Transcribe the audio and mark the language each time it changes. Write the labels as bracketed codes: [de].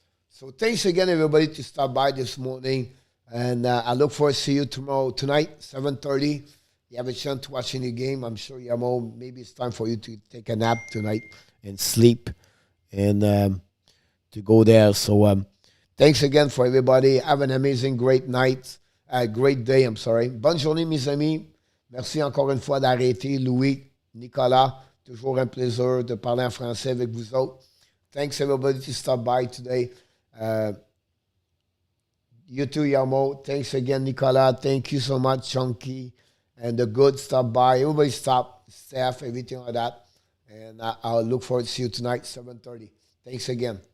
[en] So thanks again, everybody, to stop by this morning. And I look forward to see you tomorrow, tonight, 7:30. You have a chance to watch any game. I'm sure, Yamo, maybe it's time for you to take a nap tonight and sleep and to go there. So thanks again for everybody. Have an amazing, great night. Great day, I'm sorry. [fr] Bonne journée, mes amis. Merci encore une fois d'arrêter. Louis, Nicolas, toujours un plaisir de parler en français avec vous autres. [en] Thanks, everybody, to stop by today. You too, Yamo. Thanks again, Nicolas. Thank you so much, Chunky. And the good stop by. Everybody stop, staff, everything like that. And I'll look forward to see you tonight, 7:30. Thanks again.